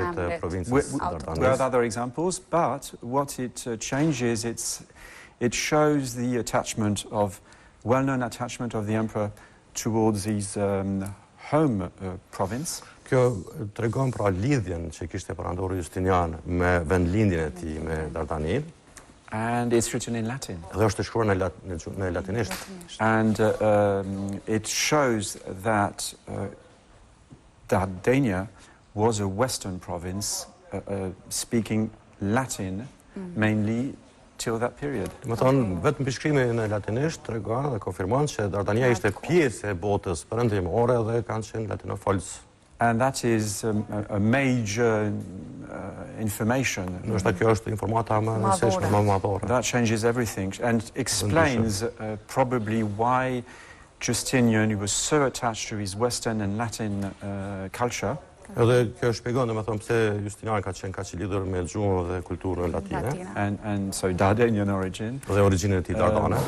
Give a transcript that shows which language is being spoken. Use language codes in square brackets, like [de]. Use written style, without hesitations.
[en] have other examples, but what it changes, it shows the attachment of, well-known attachment of the emperor towards his home province. [sq] Kjo tregon pra lidhjen që kishte perandori Justinian me vendlindjen e tij me Dardanin. [en] And it's written in Latin. [sq] Dhe është shkruar në latinisht. [en] And it shows that Dardania was a western province speaking Latin mainly till that period. [sq] Do të thonë, vetëm mbishkrimi në latinisht tregon dhe konfirmon që Dardania ishte pjesë e botës perëndimore dhe kanë qenë latinofolës. [en] And that is a major information. That changes everything and explains probably why Justinian, who was so attached to his Western and Latin culture, [sq] edhe kjo shpjegon domethënë pse Justinian ka qenë kaq I lidhur me gjuhën dhe kulturën latine. [en] And so Dardanian origin. [sq] Dhe origjinën e tij Dardane.